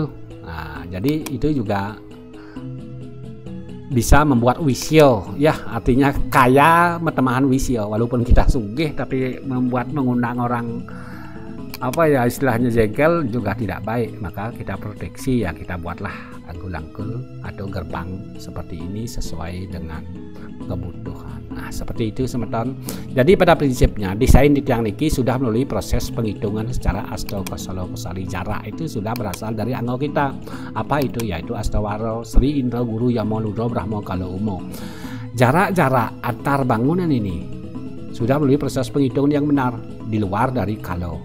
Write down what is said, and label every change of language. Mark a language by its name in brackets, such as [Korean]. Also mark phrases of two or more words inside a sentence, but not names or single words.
[Indonesian] Nah, jadi itu juga bisa membuat wisyo ya, artinya kaya [Balinese] metemahan wisyo, [Indonesian] walaupun kita sugih tapi mengundang orang apa ya istilahnya jengkel juga tidak baik. Maka kita proteksi ya, kita buatlah angkul-angkul atau gerbang seperti ini sesuai dengan kebutuhan. Nah, seperti itu semeton. Jadi pada prinsipnya desain di [Balinese] tiang niki [Indonesian] sudah melalui proses penghitungan secara astokosali jarak itu sudah berasal dari angka kita. Apa itu? Yaitu astawaro Sri Indra Guru Yamo Ludro Brahmo Kalo Umo. Jarak-jarak antar bangunan ini sudah melalui proses penghitungan yang benar di luar dari kalo.